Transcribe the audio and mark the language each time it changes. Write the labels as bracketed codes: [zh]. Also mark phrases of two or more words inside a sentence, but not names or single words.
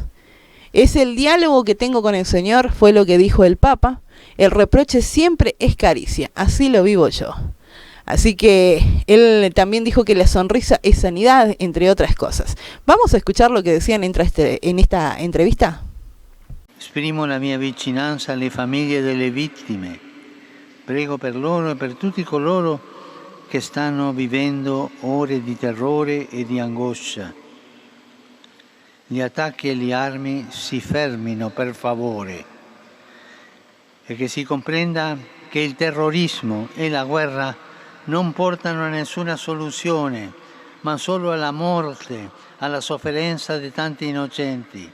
[es] Es el diálogo que tengo con el Señor, fue lo que dijo el Papa. El reproche siempre es caricia, así lo vivo yo. Así que él también dijo que la sonrisa es sanidad, entre otras cosas. Vamos a escuchar lo que decían en esta entrevista. [it] Esprimo la mia vicinanza alle famiglie delle vittime. Prego per loro e per tutti coloro che stanno vivendo ore di terrore e di angoscia. Gli attacchi e le armi si fermino, per favore, e che si comprenda che il terrorismo e la guerra non portano a nessuna soluzione, ma solo alla morte, alla sofferenza di tanti innocenti.